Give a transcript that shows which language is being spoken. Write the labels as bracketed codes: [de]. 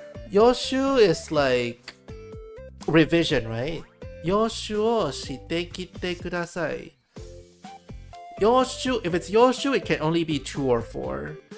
[en] 予習 is like revision, right? [ja] 予習をしてきてください。 [en] if it's Yoshu, it can only be 2 or 4.